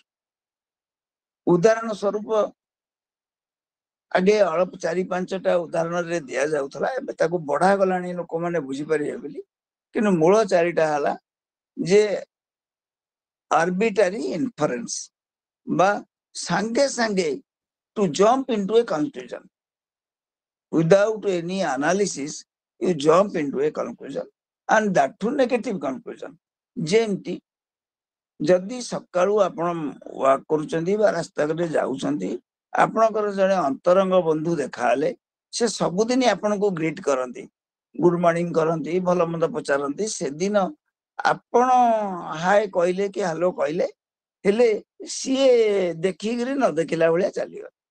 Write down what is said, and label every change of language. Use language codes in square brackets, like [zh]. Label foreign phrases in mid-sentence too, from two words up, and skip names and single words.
[or] ଉଦାହରଣ ସ୍ୱରୂପ ଆଗେ ଅଳ୍ପ 4-5ଟା ଉଦାହରଣରେ ଦିଆଯାଉଥିଲା, ଏବେ ତାକୁ ବଢାଗଲାଣି ଲୋକମାନେ ବୁଝିପାରିବେ ବୋଲି। କିନ୍ତୁ ମୂଳ 4ଟା ହେଲା ଯେ [en] arbitrary inference [or] ବା ସାଙ୍ଗେ ସାଙ୍ଗେ [en] to jump into a conclusion without any analysis, you jump into a conclusion and that too negative conclusion। [or] ଯେମିତି ଯଦି ସକାଳୁ ଆପଣ ୱାକ୍ କରୁଛନ୍ତି ବା ରାସ୍ତାରେ ଯାଉଛନ୍ତି, ଆପଣଙ୍କର ଜଣେ ଅନ୍ତରଙ୍ଗ ବନ୍ଧୁ ଦେଖାହେଲେ, ସେ ସବୁଦିନ ଆପଣଙ୍କୁ ଗ୍ରିଟ କରନ୍ତି, [en] good morning [or] କରନ୍ତି, ଭଲ ମନ୍ଦ ପଚାରନ୍ତି। ସେଦିନ ଆପଣ ହାଏ କହିଲେ କି ହ୍ୟାଲୋ କହିଲେ, ହେଲେ ସିଏ ଦେଖିକିରି ନ ଦେଖିଲା ଭଳିଆ ଚାଲିଗଲେ।